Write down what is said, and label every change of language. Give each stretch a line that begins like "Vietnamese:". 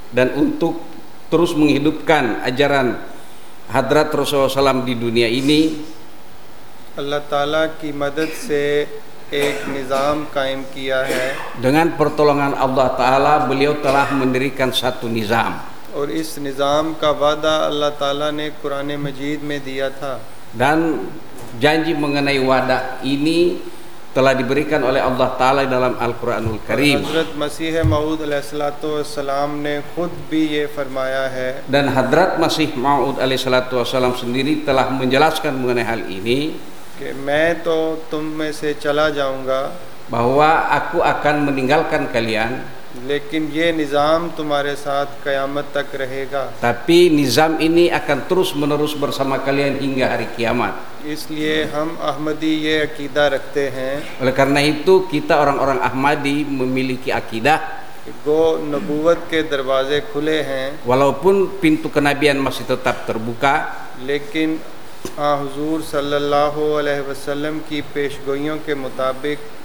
Indonesian: dan untuk terus menghidupkan ajaran hadrat Rasulullah sallam di dunia ini
Urdu: Allah taala ki madad se ek nizam qaim kiya hai
Indonesian: dengan pertolongan Allah taala beliau telah mendirikan satu nizam
Urdu: اور اس نظام کا وعدہ اللہ تعالیٰ نے قرآن مجید میں دیا تھا
Indonesian: dan janji mengenai wadah ini telah diberikan oleh Allah Ta'ala dalam Al-Quranul Karim
Urdu: حضرت مسیح موعود علیہ السلام نے خود بھی یہ فرمایا ہے
Indonesian: dan حضرت مسیح موعود علیہ السلام sendiri telah menjelaskan mengenai hal ini
Urdu: کہ میں تو تم میں سے چلا جاؤں گا
Indonesian: bahwa aku akan meninggalkan kalian
Urdu: لیکن یہ نظام تمہارے ساتھ قیامت تک رہے گا
Indonesian: tapi nizam ini akan terus menerus bersama kalian hingga hari kiamat
Urdu: اس لیے ہم احمدی یہ عقیدہ رکھتے ہیں
Indonesian: oleh karena itu kita orang-orang احمدی memiliki عقیدہ
Urdu: گو نبوت کے دروازے کھلے ہیں
Indonesian: walaupun pintu kenabian masih tetap terbuka
Urdu: لیکن حضور صلی اللہ علیہ وسلم کی پیشگوئیوں کے مطابق